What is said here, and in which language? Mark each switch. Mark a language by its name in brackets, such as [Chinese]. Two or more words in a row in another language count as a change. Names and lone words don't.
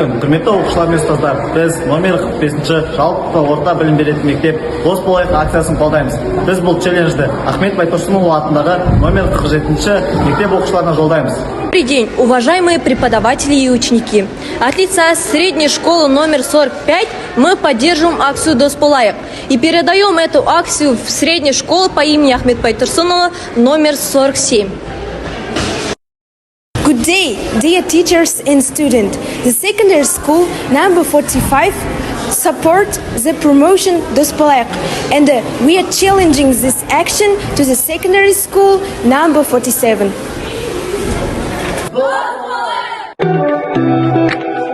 [Kazakh] Құрметті оқушылар мен ұстаздар, біз номер 45-ші жалпы орта білім беретін мектеп ДосболLIKE акциясын қолдаймыз. Біз бұл челленджді Ахмет Байтұрсынұлы атындағы номер 47-ші мектеп оқушыларына жолдаймыз. [Russian] Добрый день, уважаемые преподаватели и ученики. От лица средней школы номер 45 мы поддерживаем акцию ДосболLIKE и передаем эту акцию в среднюю школу по имени Ахмет Байтұрсынұлы номер 47. [English] Good day, dear teachers and students. The secondary school number 45 support the promotion ДосболLIKE, and we are challenging this action to the secondary school number 47.